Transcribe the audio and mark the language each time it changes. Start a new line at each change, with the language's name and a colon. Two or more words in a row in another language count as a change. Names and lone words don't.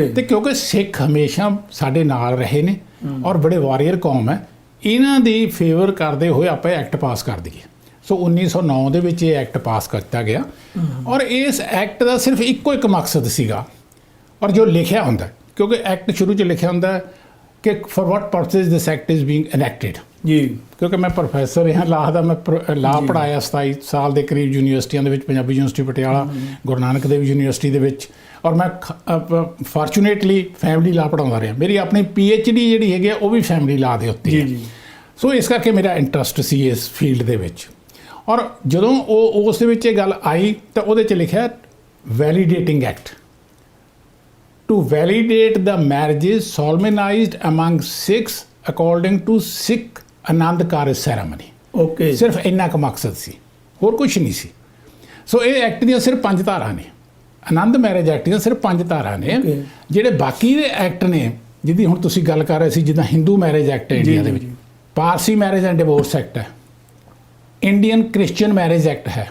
Punjabi: ਤੇ ਕਿਉਂਕਿ ਸਿੱਖ ਹਮੇਸ਼ਾ ਸਾਡੇ ਨਾਲ ਰਹੇ ਨੇ ਔਰ ਬੜੇ ਵਾਰੀਅਰ ਕੌਮ ਹੈ, ਇਹਨਾਂ ਦੀ ਫੇਵਰ ਕਰਦੇ ਹੋਏ ਆਪਾਂ
English: act pass
Punjabi: ਕਰ ਦਈਏ। ਸੋ 1909 ਦੇ ਵਿੱਚ ਇਹ
English: act pass
Punjabi: ਕੀਤਾ ਗਿਆ ਔਰ ਇਸ ਐਕਟ ਦਾ ਸਿਰਫ ਇੱਕੋ ਇੱਕ ਮਕਸਦ ਸੀਗਾ, ਔਰ ਜੋ ਲਿਖਿਆ ਹੁੰਦਾ, ਕਿਉਂਕਿ ਐਕਟ ਸ਼ੁਰੂ 'ਚ ਲਿਖਿਆ ਹੁੰਦਾ ਕਿ
English: for what purpose this act is being enacted
Punjabi: ਜੀ। ਕਿਉਂਕਿ ਮੈਂ ਪ੍ਰੋਫੈਸਰ ਹਾਂ ਲਾਅ ਦਾ, ਮੈਂ ਲਾਅ ਪੜ੍ਹਾਇਆ 27 ਸਾਲ ਦੇ ਕਰੀਬ ਯੂਨੀਵਰਸਿਟੀਆਂ ਦੇ ਵਿੱਚ, ਪੰਜਾਬੀ ਯੂਨੀਵਰਸਿਟੀ ਪਟਿਆਲਾ, ਗੁਰੂ ਨਾਨਕ ਦੇਵ ਯੂਨੀਵਰਸਿਟੀ ਦੇ ਵਿੱਚ, ਔਰ ਮੈਂ
English: fortunately family law
Punjabi: ਪੜ੍ਹਾਉਂਦਾ ਰਿਹਾ। ਮੇਰੀ ਆਪਣੀ PhD ਜਿਹੜੀ ਹੈਗੀ ਆ ਉਹ ਵੀ
English: family law
Punjabi: ਦੇ ਉੱਤੇ ਹੈ। ਸੋ ਇਸ ਕਰਕੇ ਮੇਰਾ ਇੰਟਰਸਟ ਸੀ ਇਸ ਫੀਲਡ ਦੇ ਵਿੱਚ। ਔਰ ਜਦੋਂ ਉਹ ਉਸ ਦੇ ਵਿੱਚ ਇਹ ਗੱਲ ਆਈ ਤਾਂ ਉਹਦੇ 'ਚ ਲਿਖਿਆ
English: validating act to validate the marriages solemnized among Sikhs according to Sikh
Punjabi: ਆਨੰਦ ਕਾਰਜ ਸੈਰਾਮਨੀ। ਓਕੇ। ਸਿਰਫ ਇੰਨਾ ਕੁ ਮਕਸਦ ਸੀ, ਹੋਰ ਕੁਝ ਨਹੀਂ ਸੀ। ਸੋ ਇਹ ਐਕਟ ਦੀਆਂ ਸਿਰਫ 5 ਧਾਰਾਂ ਨੇ, ਆਨੰਦ ਮੈਰਿਜ ਐਕਟ ਦੀਆਂ ਸਿਰਫ 5 ਧਾਰਾਂ ਨੇ। ਜਿਹੜੇ ਬਾਕੀ ਦੇ ਐਕਟ ਨੇ ਜਿਹਦੀ ਹੁਣ ਤੁਸੀਂ ਗੱਲ ਕਰ ਰਹੇ ਸੀ, ਜਿੱਦਾਂ ਹਿੰਦੂ ਮੈਰਿਜ ਐਕਟ ਹੈ ਇੰਡੀਆ ਦੇ ਵਿੱਚ, ਪਾਰਸੀ ਮੈਰਿਜ ਐਂਡ ਡਿਵੋਰਸ ਐਕਟ ਹੈ, ਇੰਡੀਅਨ ਕ੍ਰਿਸਚੀਅਨ ਮੈਰਿਜ ਐਕਟ ਹੈ।